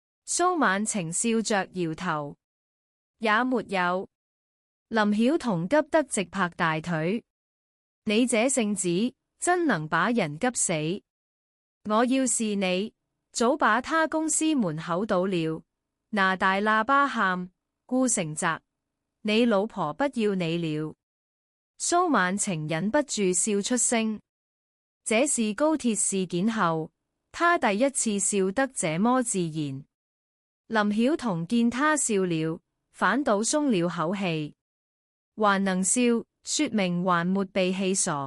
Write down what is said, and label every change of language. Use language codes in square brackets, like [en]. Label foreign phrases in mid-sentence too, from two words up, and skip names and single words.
[zh] 蘇晚晴笑着搖頭，也沒有。林曉彤急得直拍大腿，你這性子真能把人急死！我要是你，早把他公司門口堵了，拿大喇叭喊顧成澤，你老婆不要你了。蘇晚晴忍不住笑出聲，這是高鐵事件後，他第一次笑得這麼自然。林曉彤見他笑了，反倒鬆了口氣，還能笑，說明還沒被氣傻。